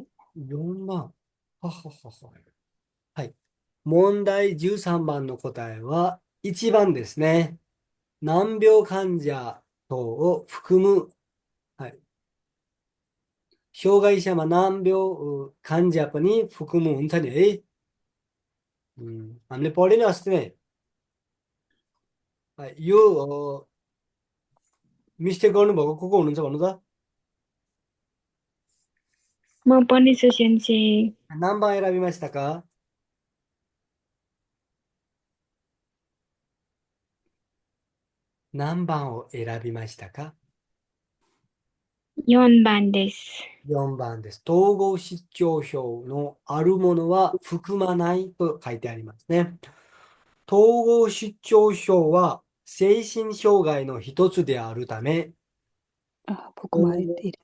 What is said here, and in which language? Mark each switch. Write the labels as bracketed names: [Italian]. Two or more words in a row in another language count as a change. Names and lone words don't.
[Japanese] 4 番。はははは。はい。問題13番の答えは1番ですね。難病患者等を含む、はい。 [Nepali] 障害者मा難病患者पनि含む हुन्छ नि है हामीले पढ्यो नि अस्ति नै यो मिस्टेक गर्नुभएको को हुनुहुन्छ भन्नु त म पनि छु सेन्से नाम बाहिर बिमास्ता का नाम बाओ एरा बिमास्ता का [Japanese] 4 番です。 4番です。統合失調症のあるものは含まないと書いてありますね。統合失調症は精神障害の一つであるため、あ、含まれている。